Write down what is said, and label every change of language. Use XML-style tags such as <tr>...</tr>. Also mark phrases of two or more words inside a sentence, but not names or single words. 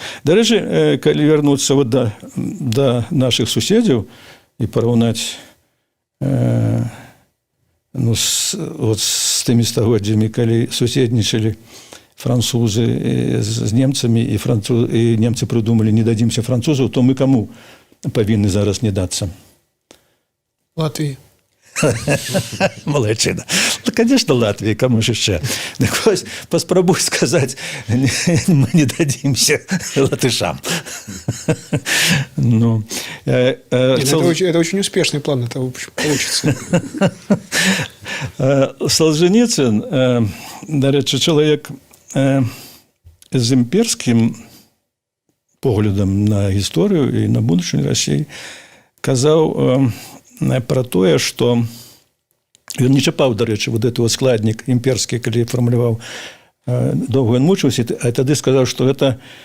<be>Дарэчы, калі вярнуцца да нашых суседзяў і параўнаць з тымі стагоддзямі, калі суседнічалі французы з немцамі, і немцы прыдумалі «не дадзімся французаў», то мы каму павінны зараз не дацца?</be> <ru>Латвии. Молодчина. Ну, конечно, Латвии, кому же еще. Так вот, поспробуй сказать, мы не дадимся латышам. Ну, это очень успешный план, это получится.</ru> <be>Солженіцын, дарэчы, чалавек з імперскім поглядам на гісторыю і на будучыню Расіі казаў про тое, што ён не чапаў, дарэчы, вот гэты складнік імперскі, калі фармуляваў, доўга ён мучыўся, а тады сказаў, што гэта</be>